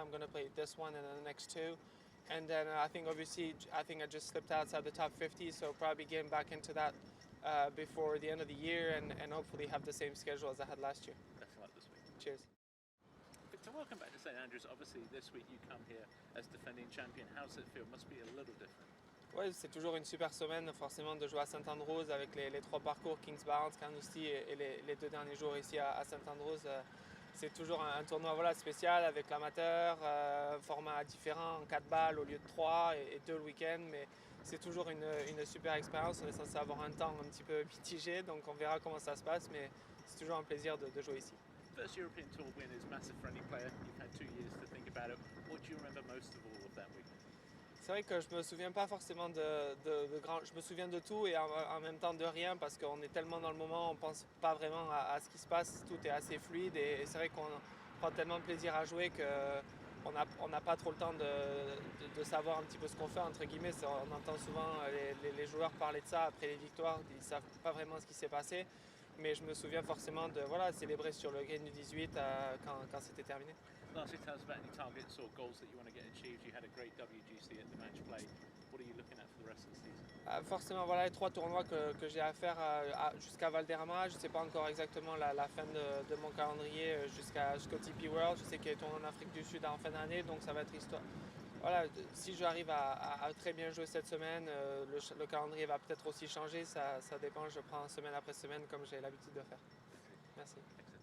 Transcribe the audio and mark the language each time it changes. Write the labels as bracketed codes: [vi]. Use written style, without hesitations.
[en] I'm going to play this one and then the next two. And then I think, obviously, I just slipped outside the top 50, so probably getting back into that before the end of the year and hopefully have the same schedule as I had last year. Best of luck this week. Cheers. Victor, welcome back to St Andrews. Obviously, this week you come here as defending champion. How does it feel? Must be a little different. [fr] Oui, c'est toujours une super semaine forcément de jouer à St Andrews avec les trois parcours, Kings Barnes, Carnoustie et les deux derniers jours ici à St Andrews. C'est toujours un tournoi spécial avec l'amateur, format différent, en 4 balles au lieu de 3 et 2 le week-end, mais c'est toujours une super expérience. On est censé avoir un temps un petit peu mitigé, donc on verra comment ça se passe, mais c'est toujours un plaisir de jouer ici. [en] First European Tour win is massive for any player. You've had 2 years to think about it. What do you remember most of all of that week? [fr] C'est vrai que je me souviens pas forcément de grand. Je me souviens de tout et en même temps de rien parce qu'on est tellement dans le moment, on pense pas vraiment à ce qui se passe. Tout est assez fluide et c'est vrai qu'on prend tellement de plaisir à jouer que on n'a pas trop le temps de savoir un petit peu ce qu'on fait entre guillemets. On entend souvent les joueurs parler de ça après les victoires, ils savent pas vraiment ce qui s'est passé. Mais je me souviens forcément de célébrer sur le green du 18 quand c'était terminé. [en] Lastly, tell us about any targets or goals that you want to get achieved. You had a great WGC at the match play. What are you looking at for the rest of the season? [fr] Forcément, les 3 tournois que j'ai à faire jusqu'à Valderrama. Je ne sais pas encore exactement la fin de mon calendrier jusqu'au TP World. Je sais qu'il y a des tournois en Afrique du Sud en fin d'année, donc ça va être histoire. Voilà, si j'arrive à très bien jouer cette semaine, le calendrier va peut-être aussi changer. Ça dépend, je prends semaine après semaine comme j'ai l'habitude de faire. Merci.